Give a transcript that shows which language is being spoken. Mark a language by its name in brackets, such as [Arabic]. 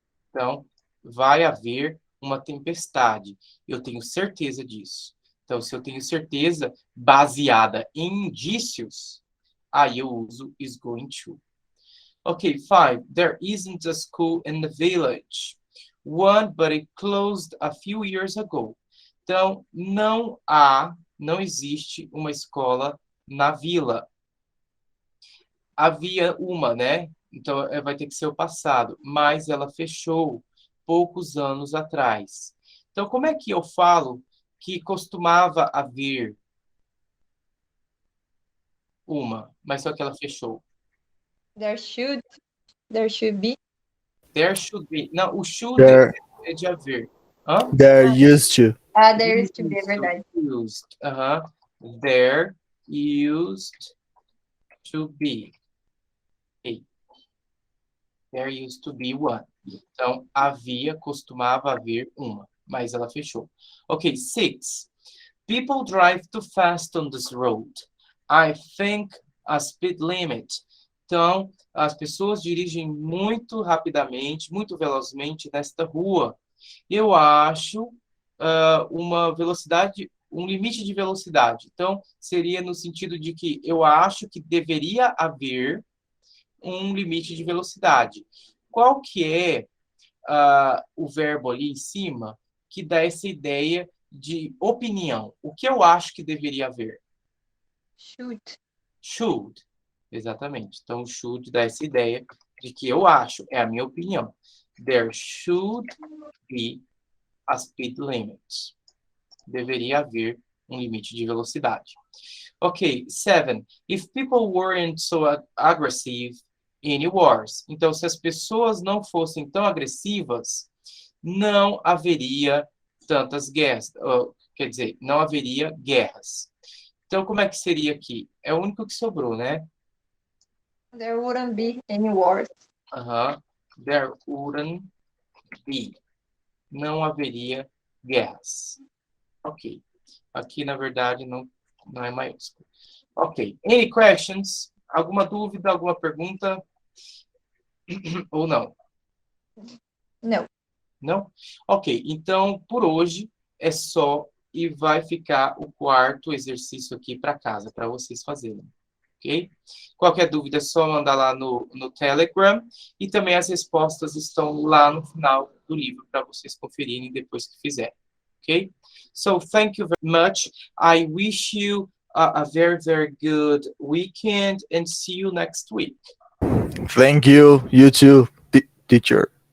[Portuguese] Então, vai haver uma tempestade. Eu tenho certeza disso. Então, se eu tenho certeza baseada em indícios, aí eu uso [English] is going to. [Portuguese] Ok, 5. [English] There isn't a school in the village. One, but it closed a few years ago. [Portuguese] Então, não existe uma escola na vila. Havia uma, né? Então, vai ter que ser o passado. Mas ela fechou poucos anos atrás. Então, como é que eu falo que costumava haver uma, mas só que ela fechou? [English] There should be. There should be. [Portuguese] Não, o [English] should There, [Portuguese] é de haver. Hã? [English] there used to. There used to be, [Portuguese] é verdade. [English] Used. There used to be. Okay. There used to be one. [Portuguese] Então, costumava haver uma, mas ela fechou. Ok, 6. [English] People drive too fast on this road. I think a speed limit. [Portuguese] Então, as pessoas dirigem muito rapidamente, muito velozmente nesta rua. Eu acho uma velocidade, um limite de velocidade. Então, seria no sentido de que eu acho que deveria haver um limite de velocidade. Qual que é o verbo ali em cima que dá essa ideia de opinião? O que eu acho que deveria haver? Should. Exatamente. Então, should dá essa ideia de que eu acho, é a minha opinião. [English] There should be a speed limit. [Portuguese] Deveria haver um limite de velocidade. Ok, 7. [English] If people weren't so aggressive in wars. [Portuguese] Então, se as pessoas não fossem tão agressivas, não haveria tantas guerras. Quer dizer, não haveria guerras. Então, como é que seria aqui? É o único que sobrou, né? [English] There wouldn't be any wars. There wouldn't be. [Portuguese] Não haveria guerras. Ok. Aqui, na verdade, não é maiúsculo. Ok. [English] Any questions? [Portuguese] Alguma dúvida, alguma pergunta? Ou não? Não. Não? Ok. Então, por hoje, é só e vai ficar o quarto exercício aqui para casa, para vocês fazerem. Ok? Qualquer dúvida é só mandar lá no Telegram. E também as respostas estão lá no final do livro para vocês conferirem depois que fizerem. [English] Ok? So, thank you very much. I wish you a very, very good weekend and see you next week. Thank you. You too, teacher.